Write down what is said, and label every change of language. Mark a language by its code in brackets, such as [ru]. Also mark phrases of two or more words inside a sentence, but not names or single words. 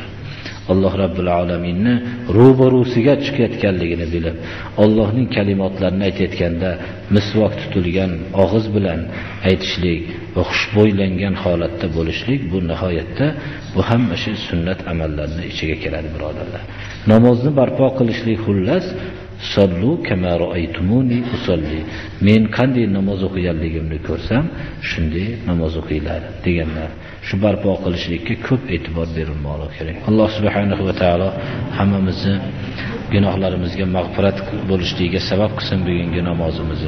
[uz] Alloh Rabbul Alaminni ro'barusiga chiqayotganligini bilib, Allohning kalimatlarini aytayotganda misvok tutilgan og'iz bilan aytishlik va xushbo'ylangan holatda bo'lishlik bu nihoyatda bu hamma shu sunnat amallarining ichiga kiradi, birodarlar. Namozni barpo qilishlik xullas [ar] صلوا كما رأيتموني أصلي. [uz] Men qanday namoz o'qiganligimni ko'rsam, shunday namoz o'qinglar deganlar. Shu barpo qilishlikka ko'p e'tibor berilmoqligi kerak. Alloh [ar] سبحانه وتعالى [uz] hammamizni gunohlarimizga mag'firat bo'lishligiga sabab qilsin bugungi namozimizni.